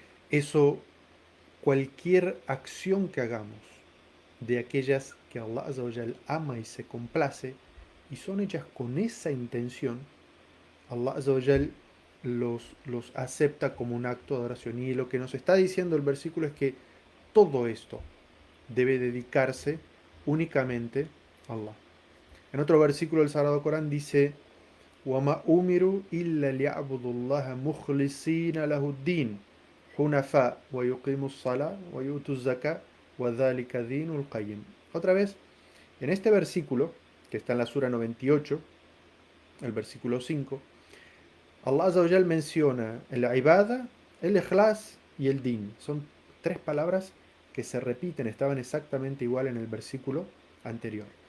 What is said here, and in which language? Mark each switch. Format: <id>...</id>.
<es>eso, cualquier acción que hagamos de aquellas que Allah Azza wa Jal ama y se complace, y son hechas con esa intención, Allah Azza wa Jal los acepta como un acto de adoración. Y lo que nos está diciendo el versículo es que todo esto debe dedicarse únicamente a Allah. En otro versículo del Sagrado Corán dice:</es> <ar>وَمَا أُمِرُوا إِلَّا لِيَعْبُدُوا اللَّهَ مُخْلِصِينَ لَهُ الدِّينَ حُنَفَاءَ وَيُقِيمُوا الصَّلَاةَ وَيُؤْتُوا الزَّكَاةَ وَذَلِكَ دِينُ الْقَيِّمِ.</ar> <es>Otra vez, en este versículo, que está en la Sura 98, el versículo 5, Allah Azza wa Jal menciona el ibada, el ikhlas y el din. Son tres palabras que se repiten, estaban exactamente igual en el versículo anterior.</es>